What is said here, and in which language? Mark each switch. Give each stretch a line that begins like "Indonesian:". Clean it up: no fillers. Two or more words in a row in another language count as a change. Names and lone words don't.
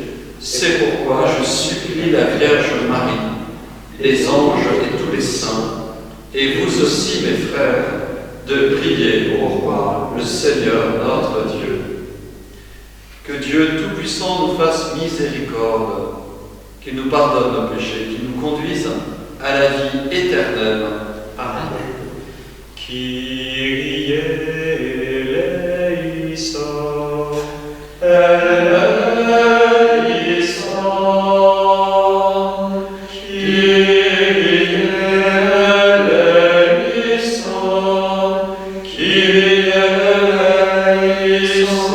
French: C'est pourquoi je supplie la Vierge Marie, les anges et tous les saints, et vous aussi, mes frères, de prier au roi, le Seigneur notre Dieu. Que Dieu Tout-Puissant nous fasse miséricorde, qu'il nous pardonne nos péchés, qu'il nous conduise à la vie éternelle. Amen.
Greek: Kyrie eleison, eleison, Kyrie eleison, Kyrie eleison,